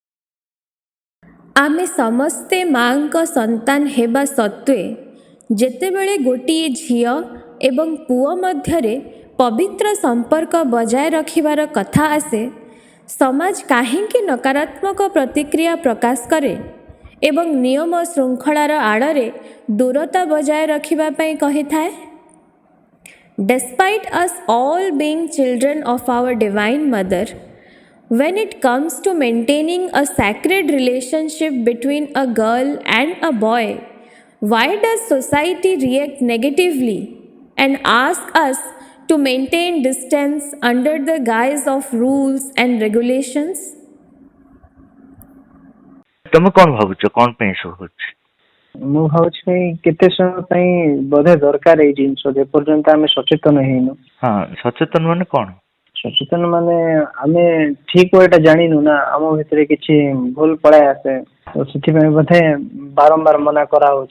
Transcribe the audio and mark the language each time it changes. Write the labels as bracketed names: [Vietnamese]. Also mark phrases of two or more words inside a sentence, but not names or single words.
[Odia] ଆମେ ସମସ୍ତେ ମାଙ୍କ ସନ୍ତାନ ହେବା ସତ୍ତ୍ୱେ ଯେତେବେଳେ ଗୋଟିଏ ଝିଅ ଏବଂ ପୁଅ ମଧ୍ୟରେ ପବିତ୍ର ସମ୍ପର୍କ ବଜାୟ ରଖିବାର କଥା ଆସେ, ସମାଜ କାହିଁକି ନକାରାତ୍ମକ ପ୍ରତିକ୍ରିୟା ପ୍ରକାଶ କରେ ଏବଂ ନିୟମ ଶୃଙ୍ଖଳାର ଆଡ଼ରେ ଦୂରତା ବଜାୟ ରଖିବା ପାଇଁ କହିଥାଏ? [English] Despite us all being children of our Divine Mother, when it comes to maintaining a sacred relationship between a girl and a boy, why does society react negatively and ask us to maintain distance under the guise of rules and regulations? [Odia] ତମେ କଣ ଭାବୁଛ କଣ ପାଇଁ ଏସବୁ ହଉଛି? ମୁଁ ଭାବୁଛି ଭାଇ କେତେ ସମୟ ପାଇଁ ବୋଧେ ଦରକାର ଏଇ ଜିନିଷ ଯେପର୍ଯ୍ୟନ୍ତ ଆମେ ସଚେତନ ହେଇନୁ। ହଁ, ସଚେତନ ମାନେ କଣ? ସଚେତନ ମାନେ ଆମେ ଠିକ ୱେଟା ଜାଣିନୁ ନା, ଆମ ଭିତରେ କିଛି ଭୁଲ ପଳାଇ ଆସେ, ତ ସେଥିପାଇଁ ବୋଧେ ବାରମ୍ବାର ମନା କରାହଉଛି।